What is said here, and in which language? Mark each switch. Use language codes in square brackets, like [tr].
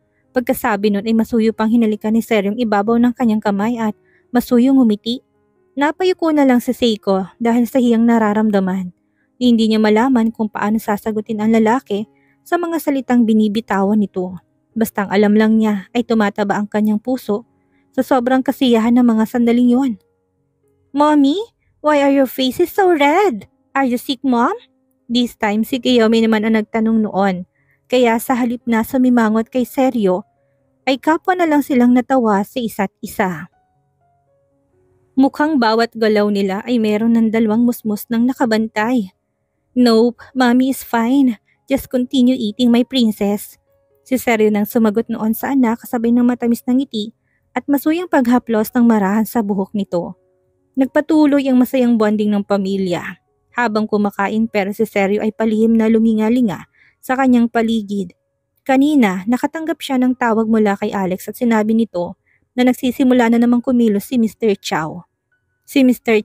[tl] Pagkasabi nun ay masuyo pang hinalikan ni Ser yung ibabaw ng kanyang kamay at masuyong ngumiti. Napayuko na lang si Seiko dahil sa hiyang nararamdaman. Hindi niya malaman kung paano sasagutin ang lalaki sa mga salitang binibitawan nito. Bastang alam lang niya ay tumataba ang kanyang puso sa sobrang kasiyahan ng mga sandaling yon. [en] Mommy, why are your faces so red? Are you sick, Mom? This time [tl] si Kiyomi naman ang nagtanong noon. Kaya sa halip na sumimangot kay Seryo, ay kapwa na lang silang natawa sa isa't isa. Mukhang bawat galaw nila ay meron ng dalawang musmus ng nakabantay. [en] Nope, Mommy is fine. Just continue eating, my princess. [tl] Si Seryo nang sumagot noon sa anak kasabay ng matamis na ngiti at masuyang paghaplos ng marahan sa buhok nito. Nagpatuloy ang masayang bonding ng pamilya. Habang kumakain pero si Seryo ay palihim na lumingalinga sa kanyang paligid. Kanina, nakatanggap siya ng tawag mula kay Alex at sinabi nito na nagsisimula na namang kumilos si Mr. Chow. Si Mr.